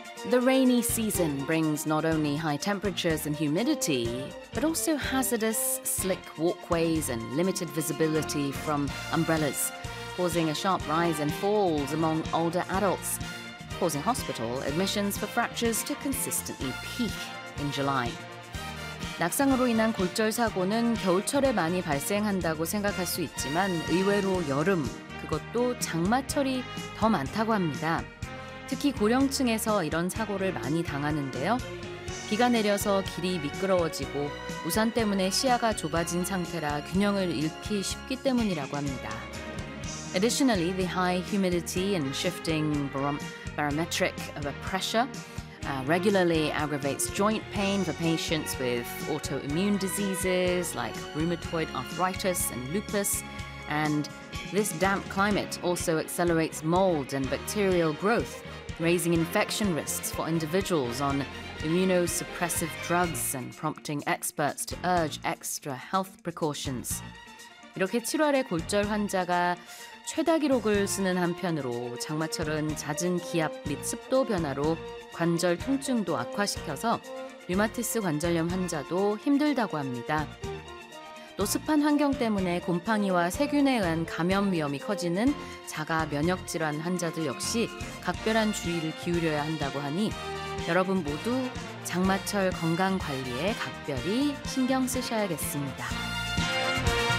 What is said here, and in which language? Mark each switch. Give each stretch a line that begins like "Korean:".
English: The rainy season brings not only high temperatures and humidity, but also hazardous slick walkways and limited visibility from umbrellas, causing a sharp rise in falls among older adults, causing hospital admissions for fractures to consistently peak in July.
Korean: 낙상으로 인한 골절 사고는 겨울철에 많이 발생한다고 생각할 수 있지만 의외로 여름, 그것도 장마철이 더 많다고 합니다. 특히 고령층에서 이런 사고를 많이 당하는데요. 비가 내려서 길이 미끄러워지고 우산 때문에 시야가 좁아진 상태라 균형을 잃기 쉽기 때문이라고 합니다.
English: Additionally, the high humidity and shifting barometric pressure regularly aggravates joint pain for patients with autoimmune diseases like rheumatoid arthritis and lupus. And this damp climate also accelerates mold and bacterial growth, raising infection risks for individuals on immunosuppressive drugs and prompting experts to urge extra health precautions.
Korean: 이렇게 7월에 골절 환자가 최다 기록을 쓰는 한편으로 장마철은 잦은 기압 및 습도 변화로 관절 통증도 악화시켜서 류마티스 관절염 환자도 힘들다고 합니다. 또 습한 환경 때문에 곰팡이와 세균에 의한 감염 위험이 커지는 자가 면역 질환 환자들 역시 각별한 주의를 기울여야 한다고 하니 여러분 모두 장마철 건강 관리에 각별히 신경 쓰셔야겠습니다.